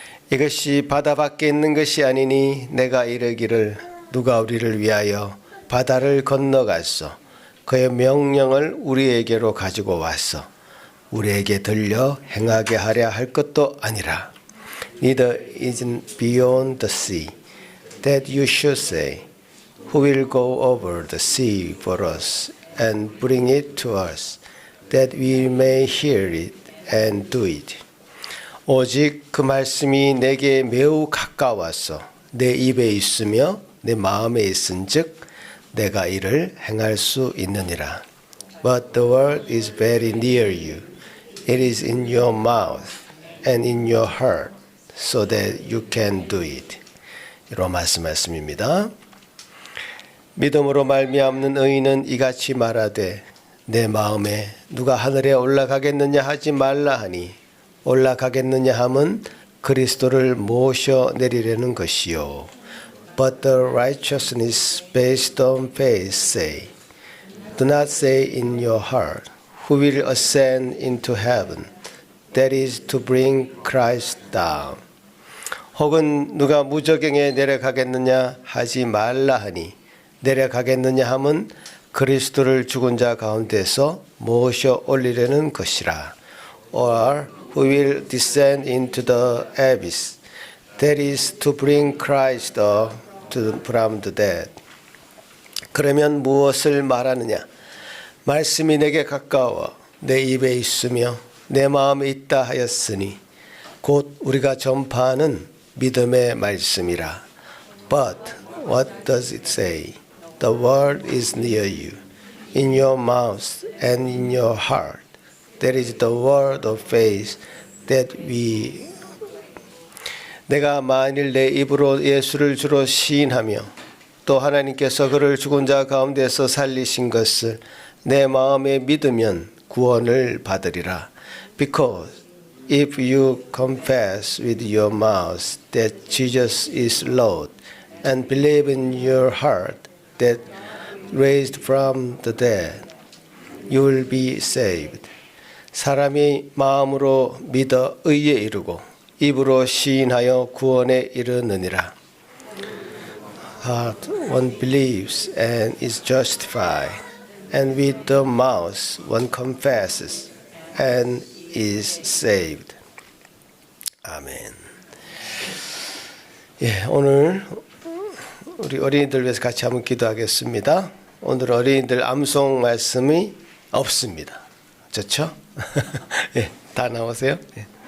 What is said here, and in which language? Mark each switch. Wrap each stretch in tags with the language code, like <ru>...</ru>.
<ko>이것이 바다 밖에 있는 것이 아니니 내가 이르기를 누가 우리를 위하여 바다를 건너갔소 그의 명령을 우리에게로 가지고 왔소 우리에게 들려 행하게 하려 할 것도 아니라</ko> <en>Neither is beyond the sea that you should say Who will go over the sea for us and bring it to us that we may hear it and do it.</en> <ko>오직 그 말씀이 내게 매우 가까워서 내 입에 있으며 내 마음에 있은즉 내가 이를 행할 수 있느니라.</ko> <en>But the word is very near you. It is in your mouth and in your heart, so that you can do it.</en> <ko>로마서 말씀입니다. 믿음으로 말미암는 의인은 이같이 말하되 내 마음에 누가 하늘에 올라가겠느냐 하지 말라 하니 올라가겠느냐 함은 그리스도를 모셔 내리려는 것이요.</ko> <en>But the righteousness based on faith say, Do not say in your heart, Who will ascend into heaven? That is to bring Christ down.</en> <ko>혹은 누가 무저갱에 내려가겠느냐 하지 말라 하니 내려가겠느냐 함은 그리스도를 죽은 자 가운데서 모셔 올리려는 것이라.</ko> <en>Or who will descend into the abyss, that is to bring Christ up from the dead.</en> <ko>그러면 무엇을 말하느냐? 말씀이 내게 가까워 내 입에 있으며 내 마음에 있다 하였으니 곧 우리가 전파하는 믿음의 말씀이라.</ko> <en>But what does it say? The word is near you, in your mouth and in your heart. That is the word of faith that we.</en> <ko>내가 만일 내 입으로 예수를 주로 시인하며 또 하나님께서 그를 죽은 자 가운데서 살리신 것을 내 마음에 믿으면 구원을 받으리라.</ko> <en>Because if you confess with your mouth that Jesus is Lord and believe in your heart that raised from the dead, you will be saved.</en> <ko>사람이 마음으로 믿어 의에 이르고 입으로 시인하여 구원에 이르느니라.</ko> <en>Heart one believes and is justified, and with the mouth one confesses and is saved.</en> <ko>아멘. 예, 오늘 우리 어린이들 위해서 같이 한번 기도하겠습니다. 오늘 어린이들 암송 말씀이 없습니다. 좋죠? 예, 다 나오세요. 예.</ko>